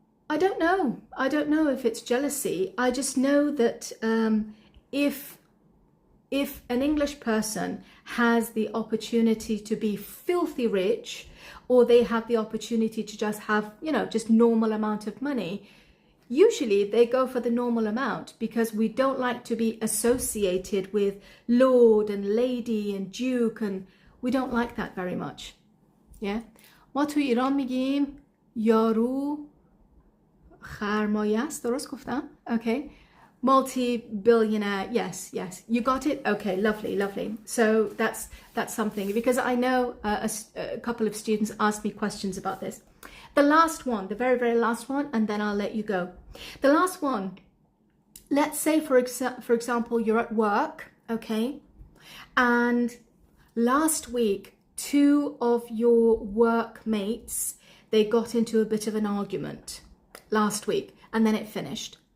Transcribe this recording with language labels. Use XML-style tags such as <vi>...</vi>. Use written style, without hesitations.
<en>I don't know. I don't know if it's jealousy. I just know that if an English person has the opportunity to be filthy rich, or they have the opportunity to just have, you know, just normal amount of money, usually they go for the normal amount, because we don't like to be associated with lord and lady and duke, and we don't like that very much. Yeah.</en> <fa>ما تو ایران میگیم یارو خرمایه است. درست گفتم؟ Okay.</fa> <en>Multi-billionaire. Yes, you got it. Okay, lovely. So that's something, because I know a couple of students asked me questions about this. The last one, the very last one, and then I'll let you go. The last one, let's say for example you're at work, okay, and last week 2 of your workmates, they got into a bit of an argument last week, and then it finished.</en>